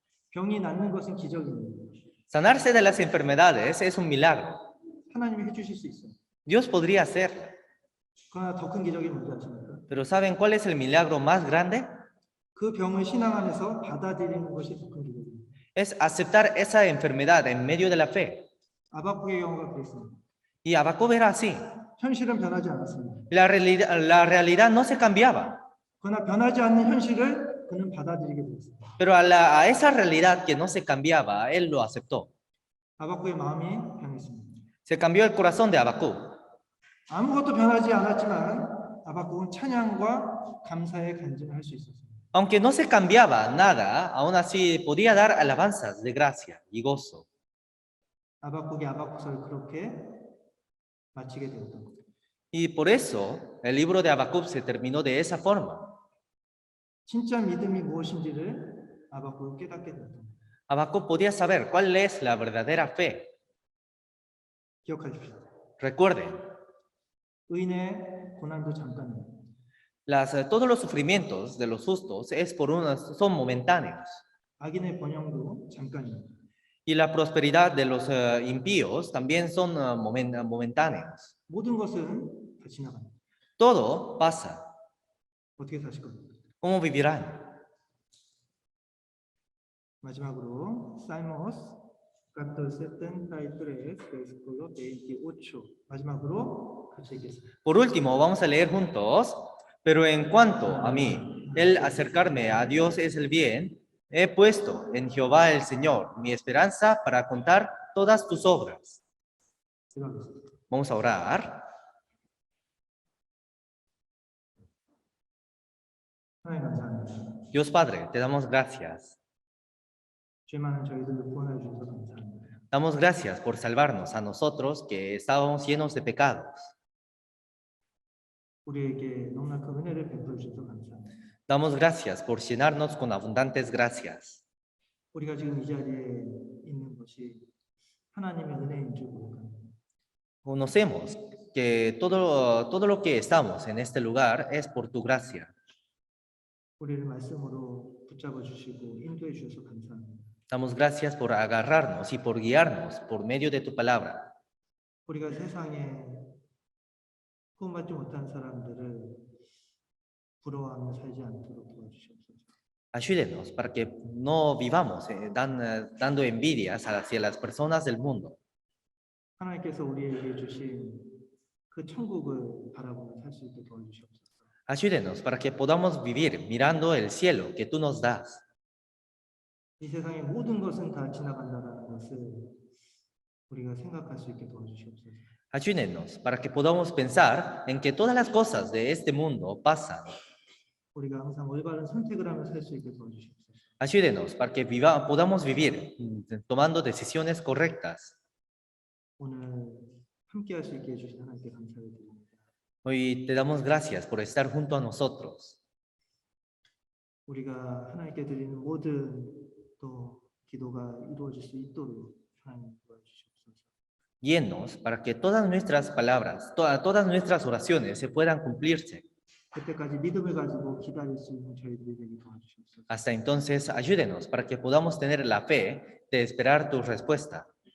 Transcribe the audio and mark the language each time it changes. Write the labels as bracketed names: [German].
[Korean] 병이 낫는 것은 기적입니다. [Spanish] Sanarse de las enfermedades es un milagro. [Korean] 하나님이 해주실 수 있어요. [Spanish] Dios podría hacerlo. [Korean] 그러나 더 큰 기적이 뭔지 아십니까? [Spanish] Pero ¿saben cuál es el milagro más grande? [Korean] 그 병을 신앙 안에서 받아들이는 것이 더 큰 기적입니다. [Spanish] Es aceptar esa enfermedad en medio de la fe. [Korean] 아박국의 경우가 그랬습니다. [Spanish] Y Habacuc era así. [Korean] 현실은 변하지 않았습니다. [Spanish] La realidad no se cambiaba. [Korean] 그러나 변하지 않는 현실을 그는 받아들이게 되었습니다. [Spanish] Pero a esa realidad que no se cambiaba, él lo aceptó. [Korean] 아박국의 마음이 변했습니다. [Spanish] Se cambió el corazón de Habacuc. [Korean] 아무것도 변하지 않았지만 아박국은 찬양과 감사의 간증을 할 수 있었습니다. [Spanish] Aunque no se cambiaba nada, aún así podía dar alabanzas de gracia y gozo. [Korean] 아박국이 아박국서를 그렇게 마치게 되었던 것. [Spanish] Y por eso el libro de Habacuc se terminó de esa forma. [Korean] 진짜 믿음이 무엇인지를 아박국은 깨닫게 되었던 것. [Spanish] Habacuc podía saber cuál es la verdadera fe. [Korean] 기억하십시오. [Spanish] Recuerden, [Korean] 의인의 고난도 잠깐입니다. [Spanish] todos los sufrimientos de los justos son momentáneos. [Korean] 악인의 번영도 잠깐입니다. [Spanish] Y la prosperidad de los impíos también son momentáneos. [Korean] 모든 것은 다 지나갑니다. [Spanish] Todo pasa. [Korean] 어떻게 사실 겁니까? [Spanish] ¿Cómo vivirán? [Korean] 마지막으로 [Spanish] Salmos capítulo 73 versículo 28. [Korean] 마지막으로 같이 읽겠습니다. [Spanish] Por último, vamos a leer juntos. Pero en cuanto a mí, el acercarme a Dios es el bien. He puesto en Jehová el Señor mi esperanza para contar todas tus obras. [Korean] 기도하겠습니다. [Spanish] Vamos a orar. [Korean] 하나님 감사합니다. [Spanish] Dios Padre, te damos gracias. [Korean] 죄 많은 저희들을 구원해 주셔서 감사합니다. [Spanish] Damos gracias por salvarnos a nosotros que estábamos llenos de pecados. [Korean] 우리에게 너무나 큰 은혜를 베풀어 주셔서 감사합니다. [Spanish] Damos gracias por llenarnos con abundantes gracias. [Korean] 우리가 지금 이 자리에 있는 것이 하나님의 은혜인 줄 고백합니다. [Spanish] Conocemos que todo lo que estamos en este lugar es por tu gracia. [Korean] 우리를 말씀으로 붙잡아 주시고 인도해 주셔서 감사합니다. [Spanish] Damos gracias por agarrarnos y por guiarnos por medio de tu palabra. [Korean] 우리가 세상에 구원받지 못한 사람들을 부러워하며 살지 않도록 도와주시옵소서. [Spanish] Ayúdenos para que no vivamos dando envidias hacia las personas del mundo. [Korean] 하나님께서 우리에게 주신 그 천국을 바라보며 살 수 있게 도와주시옵소서. [Spanish] Ayúdenos para que podamos vivir mirando el cielo que tú nos das. [Korean] 이 세상의 모든 것은 다 지나간다라는 것을 우리가 생각할 수 있게 도와주시옵소서. [Spanish] Ayúdenos para que podamos pensar en que todas las cosas de este mundo pasan. [Korean] 우리가 항상 올바른 선택을 하며 살 수 있게 도와주시옵소서. [Spanish] Ayúdenos para que podamos vivir tomando decisiones correctas. [Korean] 오늘 함께 할 수 있게 해주신 하나님께 감사를 드립니다. [Spanish] Hoy te damos gracias por estar junto a nosotros. [Korean] 우리가 하나님께 드리는 모든 또 기도가 이루어질 수 있도록 하나님 도와주시옵소서. [Spanish] Guíennos para que todas nuestras palabras, todas nuestras oraciones se puedan cumplirse. [Korean] 그때까지 믿음을 가지고 기다릴 수 있는 저희들이 되게 도와주시옵소서. [Spanish] Hasta entonces, ayúdenos para que podamos tener la fe de esperar tu respuesta.